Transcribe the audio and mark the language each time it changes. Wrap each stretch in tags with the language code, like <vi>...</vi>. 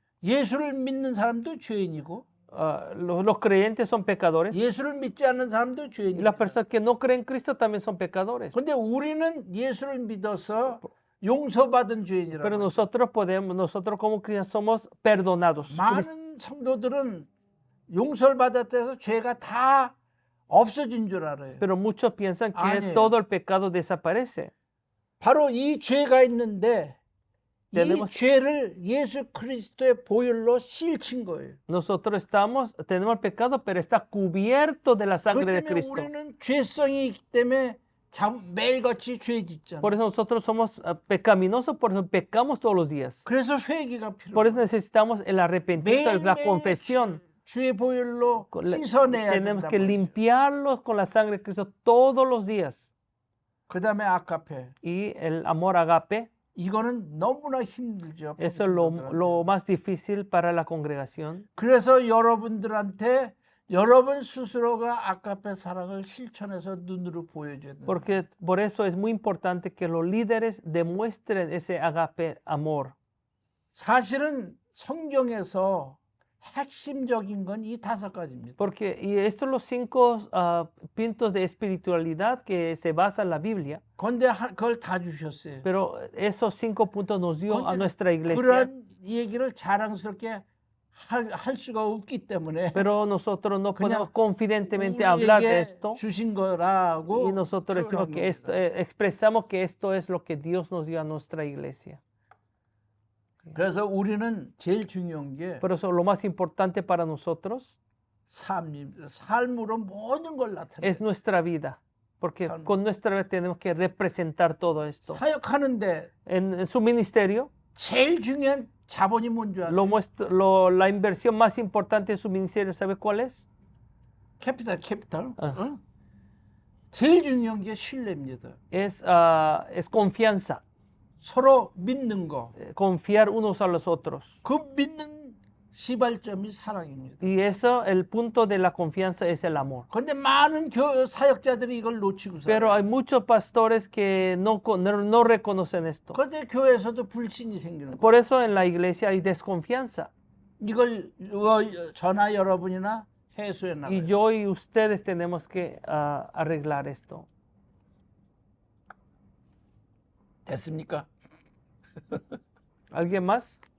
<ko>예수를 믿는 사람도 죄인이고</ko> <es>Los creyentes son pecadores</es> <ko>예수를 믿지 않는 사람도</ko> <es>y</es> <ko>죄인이고.</ko> <es>las personas que no creen en Cristo también son pecadores.</es> <ko>근데 우리는 예수를 믿어서 용서받은 죄인이라고.</ko> <es>Pero nosotros como cristianos somos perdonados.</es> <ko>많은 성도들은 용서를 받았다 해서 죄가 다 없어진 줄 알아요.</ko> <es>Pero muchos piensan que</es> <ko>아니에요.</ko> <es>todo el pecado desaparece.</es> <ko>바로 이 죄가 있는데 이</ko> <es>tenemos-</es> <ko>죄를 예수 그리스도의 보혈로 씌친 거예요.</ko> <es>Nosotros tenemos el pecado, pero está cubierto de la sangre de</es> <ko>그렇기 때문에</ko> <es>Cristo.</es> <ko>우리는 죄성이 있기 때문에 매일같이 죄 짓잖아요.</ko> <es>Por eso nosotros somos pecaminosos, por eso pecamos todos los días.</es> <ko>그래서 회개가</ko> <es>Por eso</es> <ko>필요해요.</ko> <es>necesitamos el arrepentimiento, la confesión.</es> <ko>주의 보혈로</ko> <es>Con la-</es> <ko>씻어내야</ko> <es>Tenemos</es> <ko>된다.</ko> <es>que limpiarlos con la sangre de Cristo todos los días.</es> <ko>그다음에 아카페.</ko> <es>Y el amor agape,</es> <ko>이거는 너무나 힘들죠.</ko> <es>eso es lo más difícil para la congregación.</es> <ko>그래서 여러분들한테 여러분 스스로가 아카페 사랑을 실천해서 눈으로 보여줘야 돼요.</ko> <es>Porque por eso es muy importante que los líderes demuestren ese agape amor.</es> <ko>사실은 성경에서 핵심적인 건 이 5가지입니다.</ko> <es>Porque y estos son los 5 puntos de espiritualidad que se basa en la Biblia.</es> <ko>그런데 그걸 다 주셨어요.</ko> <es>Pero esos 5 puntos nos dio a</es> <ko>그런데</ko> <es>nuestra iglesia.</es> <ko>그런 얘기를 자랑스럽게 할 수가 없기 때문에</ko> <es>Pero nosotros no podemos</es> <ko>그냥</ko> <es>confidentemente hablar de</es> <ko>우리에게</ko> <es>esto.</es> <ko>주신 거라고</ko> <es>Y nosotros decimos</es> <ko>표현한</ko> <es>que esto,</es> <ko>겁니다.</ko> <es>expresamos que esto es lo que Dios nos dio a nuestra iglesia.</es> <ko>그래서 우리는 제일 중요한 게</ko> <es>Por eso lo más importante para nosotros</es> <ko>삶입니다. 삶으로 모든 걸 나타내요.</ko> <es>es nuestra vida. Porque Salmo. con nuestra vida tenemos que representar todo esto.</es> <ko>사역하는데</ko> <es>En su ministerio,</es> <ko>제일 중요한 자본이 뭔지 아세요?</ko> <es>la inversión más importante de su ministerio, ¿sabe cuál es?</es> <ko>캐피탈. 아. 응? 제일 중요한 게 신뢰입니다.</ko> <es>Es confianza.</es> <ko>서로 믿는 거.</ko> <es>Confiar unos a los otros.</es> <ko>그 믿는 시발점이 사랑입니다.</ko> <es>Y eso, el punto de la confianza es el amor.</es> <ko>그런데 많은 사역자들이 이걸 놓치고</ko> <es>Pero</es> <ko>살아요.</ko> <es>hay muchos pastores que no reconocen esto.</es> <ko>그런데 교회에서도 불신이 생기는 거예요.</ko> <es>Por eso en la iglesia hay desconfianza.</es> <ko>이걸 저나 여러분이나 해소해</ko> <es>Y</es> <ko>나가요.</ko> <es>yo y ustedes tenemos que arreglar esto.</es> <ko>됐습니까?</ko> <es>¿Alguien más?</es>